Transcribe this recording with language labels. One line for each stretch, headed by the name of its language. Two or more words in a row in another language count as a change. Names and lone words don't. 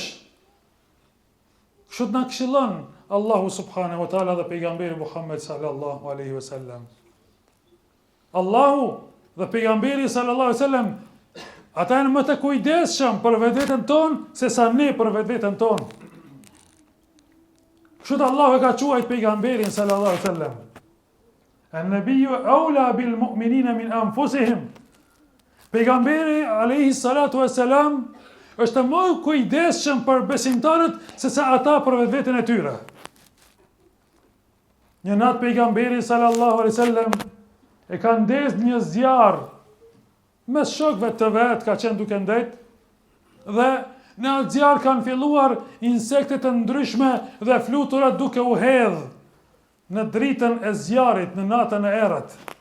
Albanian: Kështu na këshillon Allahu
Arabic: سبحانه وتعالى
Albanian: dhe pejgamberi Muhammed
Arabic: صلى الله عليه وسلم.
Albanian: Allahu dhe pejgamberi
Arabic: صلى الله عليه وسلم
Albanian: ata janë më të kujdesshëm për vetveten tonë se sa ne për vetveten tonë. Kështu Allahu e ka quajtur pejgamberin
Arabic: صلى الله عليه وسلم: "النبي أولى بالمؤمنين من أنفسهم."
Albanian: Pejgamberi
Arabic: عليه الصلاة والسلام
Albanian: është më kujdesshëm për besimtarët se sa ata për vetveten e tyre. Një natë pejgamberi
Arabic: صلى الله عليه وسلم
Albanian: e ka ndezë një zjarr mes shokëve të vet, ka qenë duke ndet, dhe në atë zjarr kanë filluar insekte të ndryshme dhe fluturat duke u hedhë në dritën e zjarrit, në natën e errët.